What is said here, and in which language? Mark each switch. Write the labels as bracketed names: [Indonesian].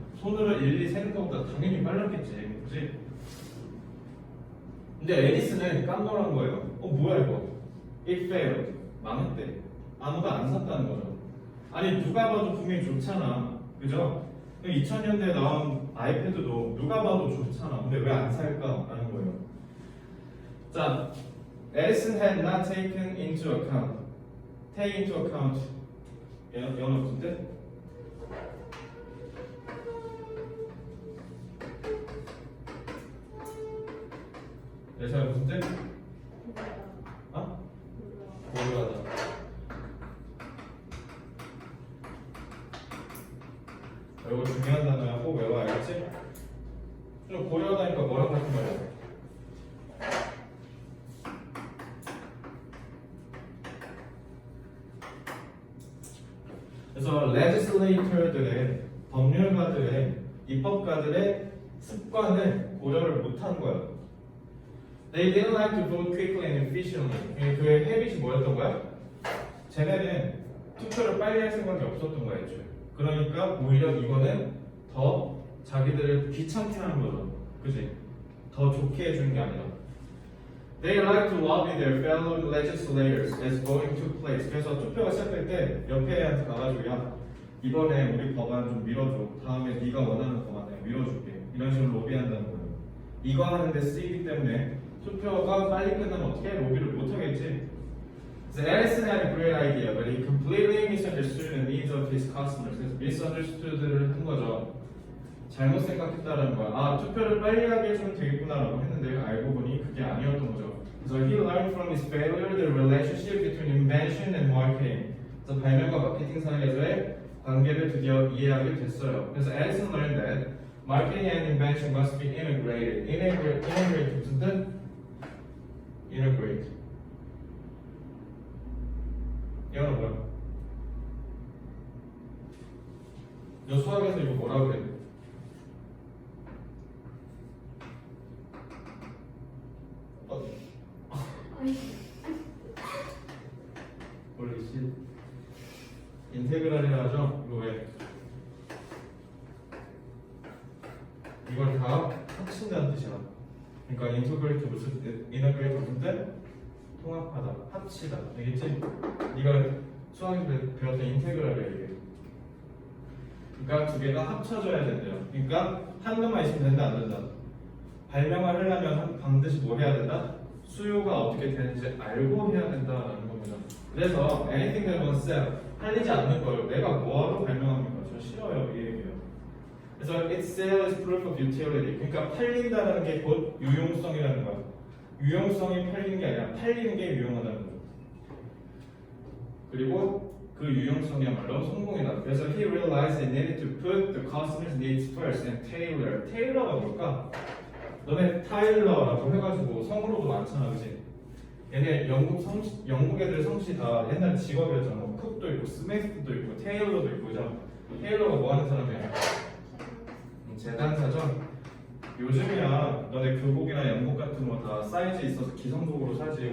[Korean] 손으로 일일이 세는 것보다 당연히 빨랐겠지, 그치? 근데 에디슨은 깜놀한 거예요. 뭐야 이거? [English] It failed. [Korean] 망했대. 아무도 안 샀다는 거죠. 아니 누가 봐도 분명히 좋잖아, 그죠? 2000년대에 나온 아이패드도 누가 봐도 좋잖아. 근데 왜 안 살까? 라는 거예요. [English] 자, Edison had not taken into account. [Korean] Take into account. 영어 무슨 뜻? 예서야 무슨 뜻? 어? 고요하다. 이거 중요한 단어야. 꼭 외워야 알겠지? 좀 고려하다니까 뭐라고 하는 거야? 그래서 legislator들의 법률가들의 입법가들의 습관을 고려를 못한 거야. [English] They didn't like to vote quickly and efficiently. [Korean] 그의 헤빗이 뭐였던 거야? 쟤네는 투표를 빨리 할 생각이 없었던 거야, 애초에. 그러니까 오히려 이거는 더 자기들을 귀찮게 하는 거죠. 그지? 더 좋게 해주는 게 아니라. [English] They like to lobby their fellow legislators as voting took place. [Korean] 그래서 투표가 시작될 때 옆에 애한테 가가지고 야 이번에 우리 법안 좀 밀어줘. 다음에 네가 원하는 법안 내가 밀어줄게. 이런 식으로 로비한다는 거예요. 이거 하는데 쓰이기 때문에 투표가 빨리 끝나면 어떻게 로비를 못하겠지. [English] So Edison had a great idea, but he completely misunderstood the needs of his customers. [Korean] 그래서 misunderstood를 한 거죠. 잘못 생각했다라는 거야. 아, 투표를 빨리 하게 해주면 되겠구나라고 했는데 알고 보니 그게 아니었던 거죠. [English] So he learned from his failure the relationship between invention and marketing. [Korean] 그래서 발명과 마케팅 사이에서의 관계를 드디어 이해하게 됐어요. [English] 그래서 Edison learned that marketing and invention must be integrated. [Korean] Integrate 무슨 뜻? [English] Integrate. [Korean] 이거는 뭐야? 너 수학에서 이거 뭐라고 그래? 모르겠지? 인테그랄이라 하죠? 이거 왜? 이걸 다 합친다는 뜻이야. 그러니까 인테그레이트 무슨 인테그레이트 무슨 뜻? 통합하다, 합치다. 알겠지? 네가 수학에서 배웠던 인테그랄이야 이게. 그러니까 두 개가 합쳐져야 된대요. 그러니까 한것만 있으면 된다 안 된다. 발명을 하려면 반드시 뭐 해야 된다? 수요가 어떻게 되는지 알고 해야 된다라는 겁니다. 그래서 [English] anything that won't sell [Korean] 팔리지 않는 걸 내가 뭐하러 발명합니까? 저 싫어요 이 얘기예요. [English] 그래서 its sale is proof of utility. [Korean] 그러니까 팔린다는 게 곧 유용성이라는 거야. 유용성이 팔리는 게 아니라 팔리는 게 유용하다는 거야. 그리고 그 유용성이야말로 성공이다. [English] 그래서 he realized they needed to put the customer's needs first and tailor. [Korean] tailor가 뭘까? 너네 타일러라고 해가지고 성으로도 많잖아, 그치? 얘네 영국 애들 성씨 다 옛날 직업이었잖아. 뭐 쿡도 있고, 스메이스도 있고, 테일러도 있고, 그죠? 테일러가 뭐 하는 사람이야? 재단사죠? 요즘이야 너네 교복이나 양복 같은 거 다 사이즈 있어서 기성복으로 사지.